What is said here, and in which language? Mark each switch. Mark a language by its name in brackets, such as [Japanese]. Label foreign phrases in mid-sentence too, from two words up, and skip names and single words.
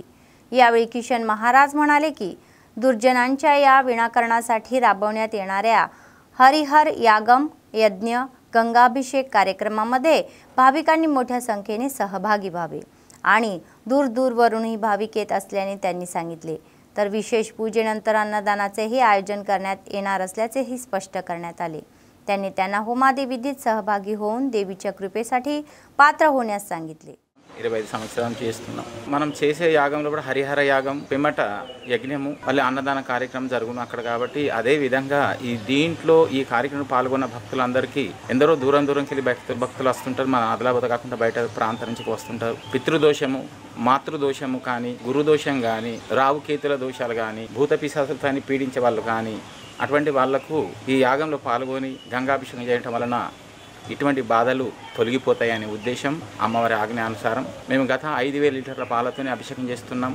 [Marathi] यावेळी किशन महाराज म्हणाले की दुर्जनांच्या या विनाकरणासाठी राबवण्यात येणाऱ्या हरिहर यागम यज्ञ गंगाभिषेक कार्यक्रमामध्ये भाविकांनी मोठ्या संख्येने सहभागी व्हावे आणि दूरवरूनही भाविक येत असल्याने त्यांनी सांगितले. तर विशेष पूजेनंतर अन्नदानाचेही आयोजन करण्यात येणार असल्याचेही स्पष्ट करण्यात आले. त्यांना होमादी विधीत सहभागी होऊन देवीच्या कृपेसाठी पात्र होण्यास सांगितले. [Telugu] 25 సంవత్సరాలు చేస్తున్నాం. మనం చేసే యాగంలో కూడా హరిహర యాగం పిమ్మట యజ్ఞము మళ్ళీ అన్నదాన కార్యక్రమం జరుగును అక్కడ. కాబట్టి అదే విధంగా దీంట్లో ఈ కార్యక్రమం పాల్గొన్న భక్తులందరికీ ఎందరో దూరంకి వెళ్ళి భక్తులు వస్తుంటారు. మన ఆదిలాబాద్ కాకుండా బయట ప్రాంతం నుంచి వస్తుంటారు. పితృదోషము మాతృదోషము కానీ గురుదోషం కానీ రావుకేతుల దోషాలు కానీ భూత పిశాచాలని పీడించే వాళ్ళు కానీ అటువంటి వాళ్లకు ఈ యాగంలో పాల్గొని గంగాభిషేకం చేయడం వలన ఇటువంటి బాధలు తొలగిపోతాయనే ఉద్దేశం అమ్మవారి ఆజ్ఞానుసారం మేము గత 5,000 లీటర్ల పాలతోనే అభిషేకం చేస్తున్నాం.